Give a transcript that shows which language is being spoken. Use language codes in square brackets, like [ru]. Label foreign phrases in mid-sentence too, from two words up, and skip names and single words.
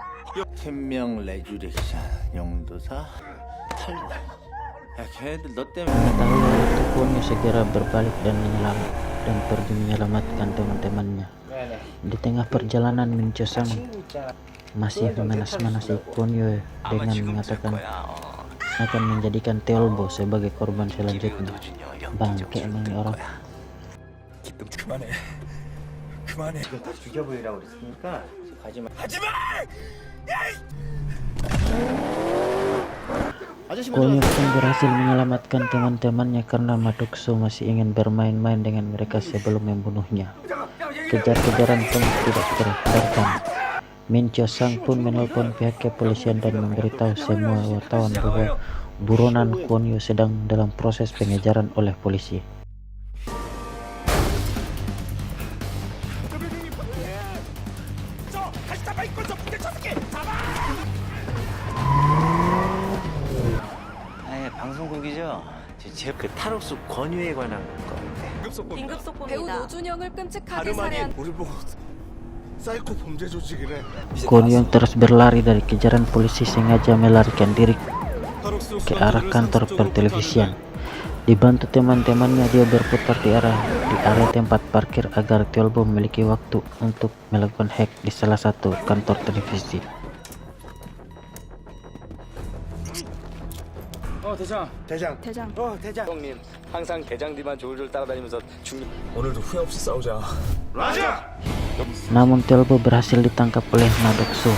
[ko] 천명 레주렉션 용도사 탈락. 야 걔네들 너 때문에 [id] Mengetahui hal itu, Kwon segera berbalik dan pergi menyelamatkan teman-temannya. Di tengah perjalanan, Min Cho Sang masih memanas-manasi Kwon dengan mengatakan akan menjadikan Teolbo sebagai korban selanjutnya. Bangke emang ini orang. [ko] 그만해. 이거 다 죽여버리라고 그랬으니까 가지마. [id] Kwon pun berhasil menyelamatkan teman-temannya karena Madokso masih ingin bermain-main dengan mereka sebelum membunuhnya. Kejar-kejaran pun tidak terhindarkan. Min Cho Sang pun menelpon pihak kepolisian dan memberitahu semua wartawan bahwa buronan Kwon sedang dalam proses pengejaran oleh polisi. [ko] 방송국이죠? 그 탈옥수 권유에 관한 건데. 긴급 속보입니다. 배우 노준영을 끔찍하게 살해한 우리 보고 사이코 범죄 조직이래. [id] Kwon terus berlari dari kejaran polisi, sengaja melarikan diri ke arah kantor pertelevisian. Dibantu teman-temannya, dia berputar di area tempat parkir agar Teolbo memiliki waktu untuk melakukan hack di salah satu kantor televisi. [ko] 대장. 대장. 형님 항상 대장 뒤만 졸졸 따라다니면서 오늘도 후회 없이 싸우자. [id] Namun Teolbo berhasil ditangkap oleh Madokso.